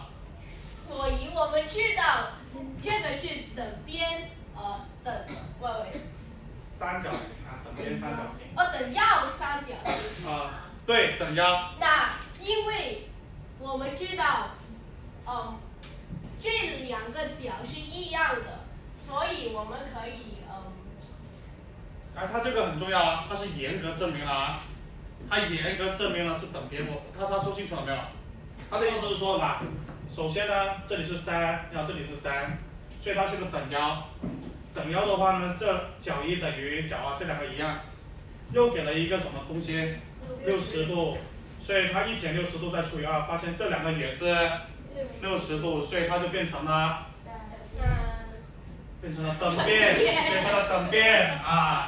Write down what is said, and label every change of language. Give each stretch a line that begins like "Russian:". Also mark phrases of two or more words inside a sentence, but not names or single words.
Chinese: 所以我們知道，這個是等邊，三角形啊，等邊三角形。等腰三角形。啊，對，等腰。那因為我們知道，這兩個角是一樣的，所以我們可以哎，它這個很重要啊，它是嚴格證明了啊，它嚴格證明了是等邊。他說清楚了沒有？他的意思是說，嗱，首先呢，這裡是3，然後這裡是3，所以它是個等腰。等腰的話呢，這角1等於角2，這兩個一樣。又給了一個什麼東西？60度，所以它一減60度再除以2，發現這兩個也是60度，所以它就變成了變成了等邊，變成了等邊啊。